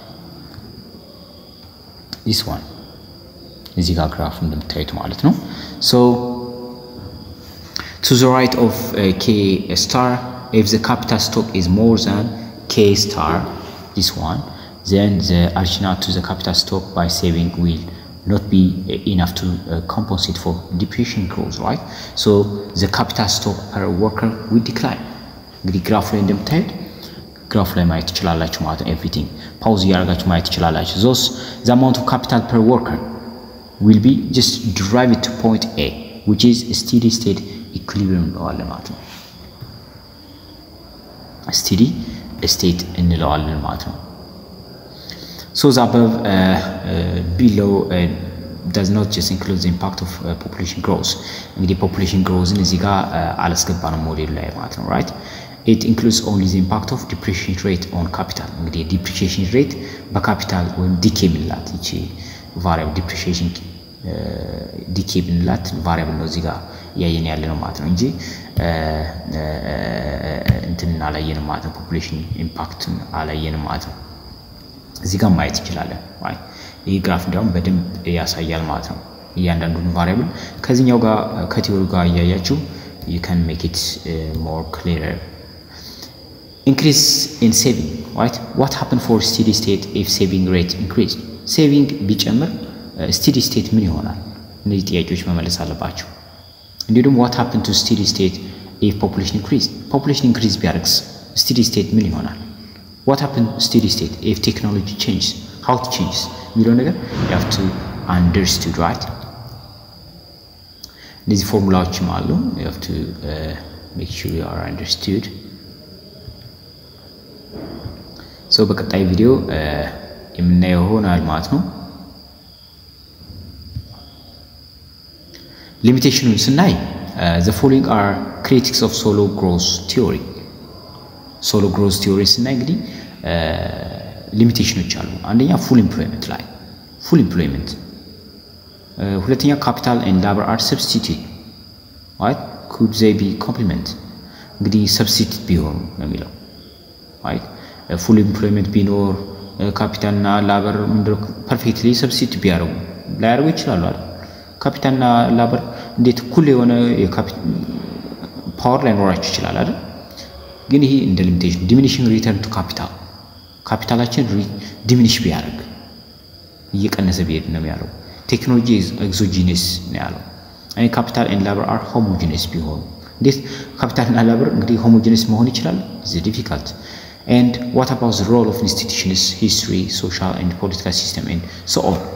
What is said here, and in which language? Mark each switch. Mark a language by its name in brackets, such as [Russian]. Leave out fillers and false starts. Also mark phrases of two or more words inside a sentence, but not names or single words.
[English] this one [Amharic] እዚህ ጋር ግራፍ እንደምታዩት ማለት ነው [English] so to the right of K star if the capital stock is more than K star this one then the addition to the capital stock by saving will not be enough to compensate for depreciation growth right so the capital stock per worker will decline [Amharic] እንግዲህ ግራፍ ላይ እንደምታዩት ግራፍ ላይ ማየት ትችላላችሁ ማለት ነው [English] everything [Amharic] ፓውዝ ያደርጋችሁ ማየት ትችላላችሁ [English] thus the amount of capital per worker will be just derived to point A which is a steady state equilibrium [Amharic] እንለዋለን ማለት ነው [English] steady state [Amharic] እንለዋለን ማለት ነው [English] so the above below does not just include the impact of population growth እንግዲህ population growth [Amharic] እዚህ ጋር አላስገባንም ሞዴል ላይ ማለት ነው [English] right it includes only the impact of depreciation rate on capital እንግዲህ depreciation rate [Amharic] በካፒታል ወይም [English] decay [Amharic] ምንላት እቺ [English] variable depreciation decay ምንላት variable [Amharic] ነው እዚህ ጋር ያየን ያለ ነው ማለት ነው እንጂ እንትን አላየንም ማለት ነው [English] population impact [Amharic] አላየንም ማለት ነው እዚህ ጋር ማየት ይችላል right ይሄ ግራፍ እንዲያውም በደንብ ያሳያል ማለት ነው እያንዳንዱን [English] variable [Amharic] ከዚህኛው ጋር ከቲዮሪ ጋር ያያያችሁ [English] you can make it more clearer increase in saving right what happen for steady state if saving rate increase saving ቢጨምር steady state [Amharic] ምን ይሆናል እነዚህ ጥያቄዎች መመለስ አለባችሁ እንዲሁ ደግሞ [English] what happen to steady state if population increase ቢያደርግስ steady state [Amharic] ምን ይሆናል [English] what happen steady state if technology changes how it changes [Amharic] የሚለው ነገር [English] you have to understood right [Amharic] እነዚህ ፎርሙላዎችም አሉ [English] you have to make sure you are understood so [Amharic] በቀጣይ ቪዲዮ የምናየው ሆናል ማለት ነው ሊሚቴሽኑን ስናይ [English] the following are critics of solo growth theory [Amharic] ስናይ እንግዲህ ሊሚቴሽኖች አሉ አንደኛ [English] full employment ሁለተኛ capital and labor are substitute right could they be complement እንግዲህ substitute [Amharic] ቢሆኑ ነው የሚለው [English] right full employment ቢኖር capital እና labor ምንድነው perfectly substitute [Amharic] ቢያደርጉ ላያደርጉ ይችላሉ አይደል capital እና labor እንዴት እኩል የሆነ ፓወር ላይ ኖራችሁ ይችላል አይደል ግን ይሄ እንደ ሊሚቴሽን [English] diminishing return to [Amharic] ካፒታላችን ዲሚኒሽ ቢያደርግ እየቀነሰ ቢሄድ ነው የሚያለው [English] technology exogenous [Amharic] ነው ያለው አይ [English] capital and labor are homogeneous [Amharic] ቢሆኑ እንዴት ካፒታል እና ላበር እንግዲህ ሆሞጂነስ መሆን ይችላል [English] is difficult and what about the role of institutions history social and political system and so on